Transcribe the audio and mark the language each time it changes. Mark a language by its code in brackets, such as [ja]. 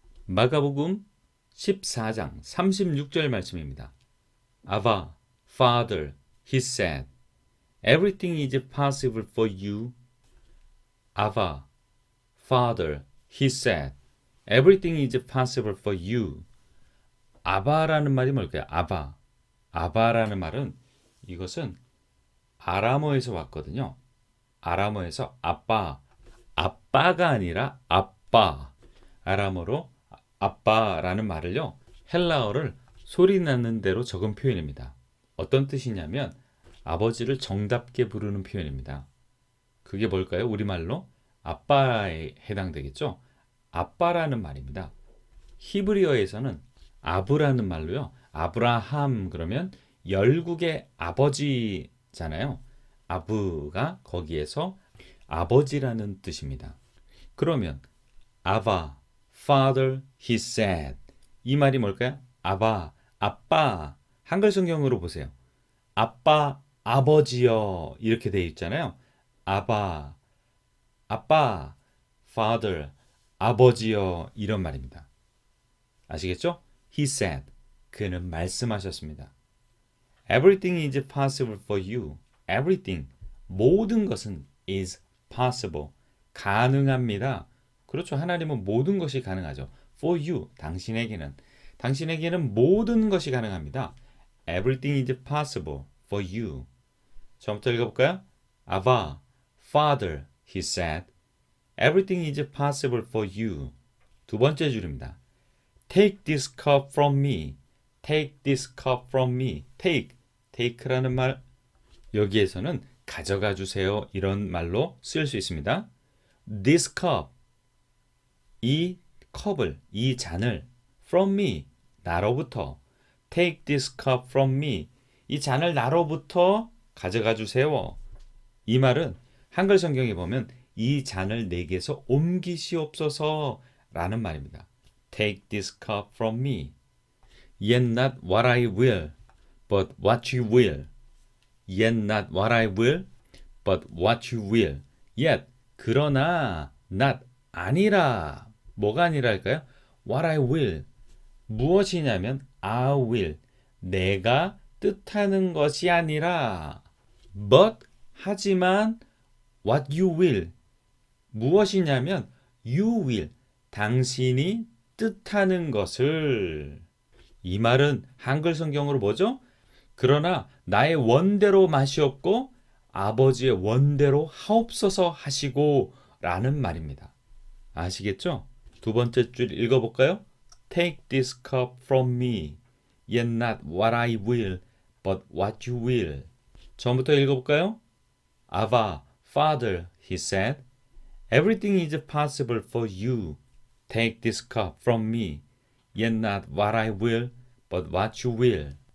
[ko] 마가복음 14장 36절 말씀입니다. [en] Abba, Father, he said, everything is possible for you. Abba, Father, he said, everything is possible for you. [ko] 아바라는 말이 뭘까요? 아바. 아바라는 말은 이것은 아람어에서 왔거든요. 아람어에서 아빠, 아빠가 아니라 아빠. 아람어로 아빠라는 말을요, 헬라어를 소리 나는 대로 적은 표현입니다. 어떤 뜻이냐면 아버지를 정답게 부르는 표현입니다. 그게 뭘까요? 우리말로 아빠에 해당되겠죠? 아빠라는 말입니다. 히브리어에서는 아브라는 말로요, 아브라함 그러면 열국의 아버지잖아요. 아브가 거기에서 아버지라는 뜻입니다. 그러면 아바, [en] Father, he said. [ko] 이 말이 뭘까요? 아바, 아빠. 한글 성경으로 보세요. 아빠, 아버지여 이렇게 되어 있잖아요. 아바, 아빠, Father, 아버지여 이런 말입니다. 아시겠죠? [en] He said. [ko] 그는 말씀하셨습니다. [en] Everything is possible for you. Everything. [ko] 모든 것은 [en] is possible. [ko] 가능합니다. 그렇죠. 하나님은 모든 것이 가능하죠. [en] For you. [ko] 당신에게는 모든 것이 가능합니다. [en] Everything is possible for you. [ko] 처음부터 읽어볼까요? [en] Abba, Father, he said, everything is possible for you. [ko] 두 번째 줄입니다. [en] Take this cup from me. Take this cup from me. [ko] take라는 말, 여기에서는 가져가 주세요 이런 말로 쓰일 수 있습니다. [en] This cup, [ko] 이 컵을, 이 잔을 [en] from me, [ko] 나로부터. [en] Take this cup from me. [ko] 이 잔을 나로부터 가져가 주세요. 이 말은 한글 성경에 보면 이 잔을 내게서 옮기시옵소서 라는 말입니다. [en] Take this cup from me. Yet not what I will, but what you will. Yet not what I will, but what you will. Yet, [ko] 그러나, [en] not, [ko] 아니라. 뭐가 아니랄까요? [en] What I will. [ko] 무엇이냐면 [en] I will. [ko] 내가 뜻하는 것이 아니라 [en] but, [ko] 하지만 [en] what you will. [ko] 무엇이냐면 [en] you will. [ko] 당신이 뜻하는 것을. 이 말은 한글 성경으로 뭐죠? 그러나 나의 원대로 마시옵고 아버지의 원대로 하옵소서 하시고 라는 말입니다. 아시겠죠? 두 번째 줄 읽어볼까요? [en] Take this cup from me, yet not what I will, but what you will. [ko] 처음부터 읽어볼까요? [en] Abba, Father, he said, everything is possible for you. Take this cup from me, yet not what I will, but what you will.